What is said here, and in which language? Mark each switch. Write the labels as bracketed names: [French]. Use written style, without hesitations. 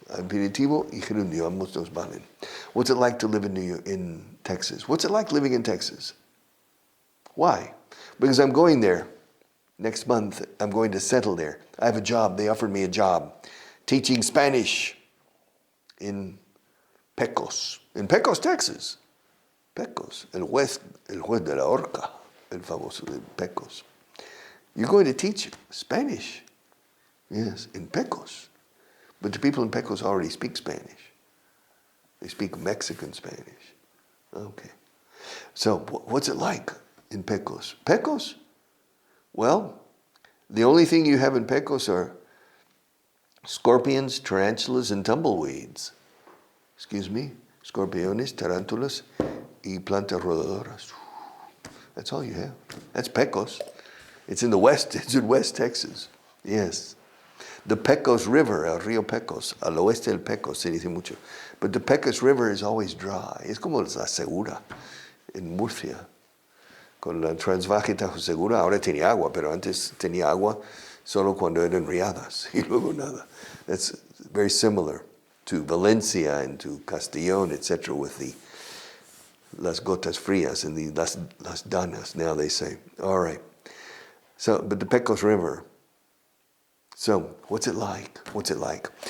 [Spanish] Imperativo y gerundio, ambos dos valen. [English] What's it like to live in Texas? What's it like living in Texas? Why? Because I'm going there. Next month, I'm going to settle there. I have a job. They offered me a job teaching Spanish in Pecos, Texas. [Spanish] Pecos, el juez de la horca, el famoso de Pecos. [English] You're going to teach Spanish, yes, in Pecos. But the people in Pecos already speak Spanish. They speak Mexican Spanish. Okay. So what's it like in Pecos? Pecos? Well, the only thing you have in Pecos are scorpions, tarantulas, and tumbleweeds. Excuse me? [Spanish] Scorpiones, tarantulas, y plantas rodadoras. [English] That's all you have. That's Pecos. It's in the west. It's in West Texas. Yes. [Spanish] The Pecos River, el río Pecos, al oeste del Pecos, se dice mucho. [English] But the Pecos River is always dry. [Spanish] Es como la Segura en Murcia. Con la Transvalle Tajo Segura ahora tiene agua, pero antes tenía agua solo cuando eran riadas y luego nada. [English] That's very similar to Valencia and to Castellón, etc., with the las gotas frías and the las danas, now they say. All right. So, but the Pecos River. So, what's it like? What's it like?